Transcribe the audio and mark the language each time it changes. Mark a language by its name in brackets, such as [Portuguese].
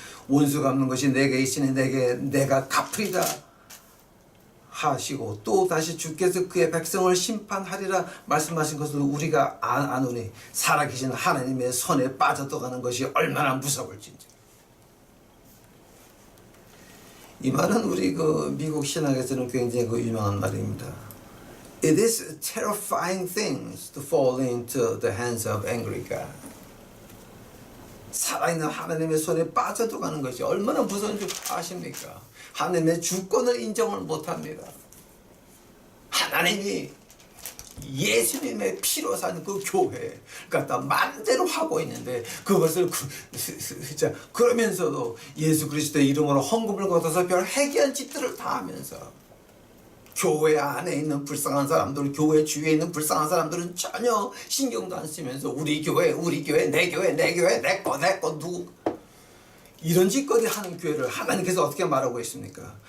[Korean] 원수 갚는 것이 내게 있으니 내가 갚으리라 하시고 또 다시 주께서 그의 백성을 심판하리라 말씀하신 것을 우리가 아노니 살아계신 하나님의 손에 빠져들어가는 것이 얼마나 무서울진지. 이 말은 우리 그 미국 신학에서는 굉장히 그 유명한 말입니다. [English] It is terrifying things to fall into the hands of angry God. [Korean] 살아있는 하나님의 손에 빠져들어가는 것이 얼마나 무서운 줄 아십니까? 하나님의 주권을 인정을 못합니다. 하나님이 예수님의 피로 산 그 교회 갖다 마음대로 하고 있는데 그것을 그러면서도 예수 그리스도의 이름으로 헌금을 걷어서 별 해괴한 짓들을 다 하면서 교회 안에 있는 불쌍한 사람들, 교회 주위에 있는 불쌍한 사람들은 전혀 신경도 안 쓰면서 우리 교회, 내 교회, 내 거, 누구 이런 짓거리 하는 교회를 하나님께서 어떻게 말하고 있습니까?